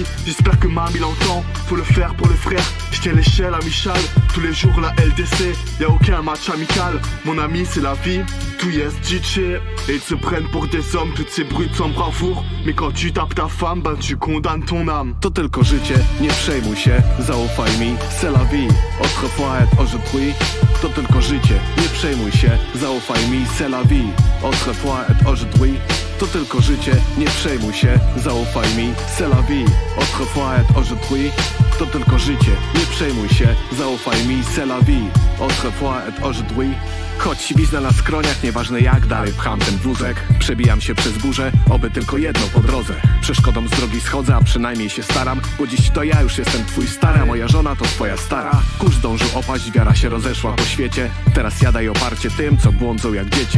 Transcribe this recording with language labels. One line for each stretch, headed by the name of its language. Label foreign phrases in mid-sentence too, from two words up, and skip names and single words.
French: J'espère que mamie l'entend, faut le faire pour les frères. Je tiens l'échelle à Michal, tous les jours la LDC. Y'a aucun match amical, mon ami c'est la vie. Tout yes DJ, et ils se prennent pour des hommes, toutes ces brutes sans bravoure. Mais quand tu tapes ta femme, ben tu condamnes ton âme.
Polish: To tylko życie, nie przejmuj się, zaufaj mi,
French: c'est la vie. Autrefois et aujourd'hui,
Polish: to tylko życie, nie przejmuj się, zaufaj mi,
French: c'est la vie. Autrefois et aujourd'hui,
Polish: to tylko życie, nie przejmuj się, zaufaj mi,
French: c'est la vie. Autrefois et aujourd'hui,
Polish: to tylko życie, nie przejmuj się, zaufaj mi,
French: c'est la vie. Autrefois et aujourd'hui.
Polish: Choć siwizna na skroniach, nieważne jak dalej pcham ten wózek. Przebijam się przez burzę, oby tylko jedno po drodze. Przeszkodą z drogi schodzę, a przynajmniej się staram. Bo dziś to ja już jestem twój stary, a moja żona to twoja stara. Kurz zdążył opaść, wiara się rozeszła po świecie. Teraz jadaj oparcie tym, co błądzą jak dziecię.